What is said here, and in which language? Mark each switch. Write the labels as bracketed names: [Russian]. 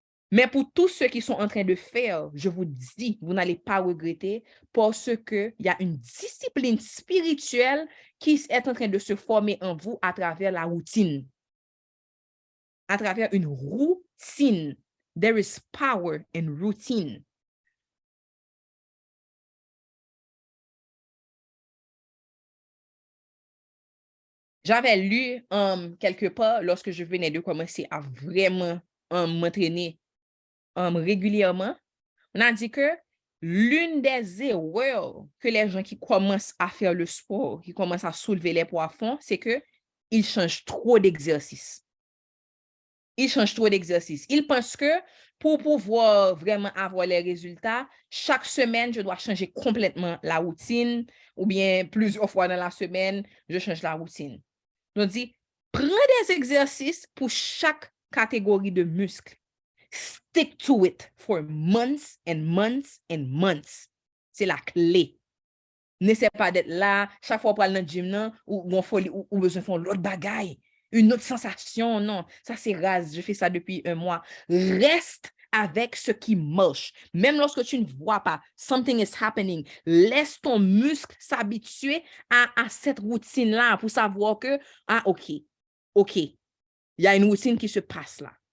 [French] Mais pour tous ceux qui sont en train de faire, je vous dis, vous n'allez pas regretter parce qu'il y a une discipline spirituelle qui est en train de se former en vous à travers la routine, à travers une routine. [English] There is power in routine. [French] J'avais lu quelque part lorsque je venais de commencer à vraiment m'entraîner régulièrement. On a dit que l'une des erreurs que les gens qui commencent à faire le sport, qui commencent à soulever les poids font, c'est qu'ils changent trop d'exercices. Ils changent trop d'exercices. Ils pensent que pour pouvoir vraiment avoir les résultats, chaque semaine, je dois changer complètement la routine ou bien plusieurs fois dans la semaine, je change la routine. Donc, dit, prends des exercices pour chaque catégorie de muscles. [English] Stick to it for months and months and months. [French] C'est la clé. N'essaie pas d'être là, chaque fois pour aller dans le gym, ou besoin de faire l'autre bagaille, une autre sensation, non. Ça, c'est rase. Je fais ça depuis un mois. Reste avec ce qui marche. Même lorsque tu ne vois pas, [English] something is happening. [French] Laisse ton muscle s'habituer à cette routine-là pour savoir que, OK, il y a une routine qui se passe là.